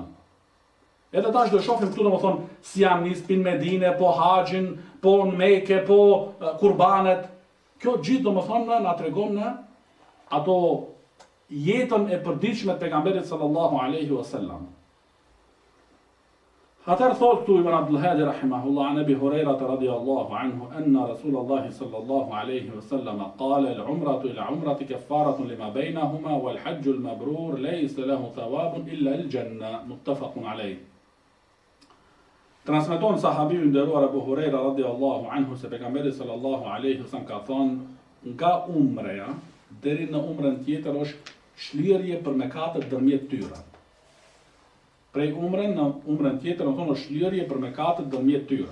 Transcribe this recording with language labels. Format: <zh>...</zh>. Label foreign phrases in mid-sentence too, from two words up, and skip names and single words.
<sq>Edhe tash do shohim këtu domethënë si janë nis pin Medinë, po haxhin, po në Mekë, po kurbanet. Kjo gjithë domethënë na tregon në ato jetën e përditshme të pejgamberit</sq> <ar>صلى الله عليه وسلم.</ar> <sq>Atër thot këtu</sq> <ar>ابن عبد الهادي رحمه الله عن أبي هريرة رضي الله عنه أن رسول الله صلى الله عليه وسلم قال العمرة إلى العمرة كفارة لما بينهما والحج المبرور ليس له ثواب إلا الجنة متفق عليه.</ar> <sq>Transmeton sahabiu i nderuar Abu Huraira</sq> <ar>رضي الله عنه</ar> <sq>se pejgamberi</sq> <ar>صلى الله عليه وسلم</ar> <sq>ka thonë nga umreja deri në umrën tjetër është shlirje për mëkatet ndërmjet tyre. Prej umrën në umrën tjetër do thonë është shlirje për mëkatet ndërmjet tyre.</sq>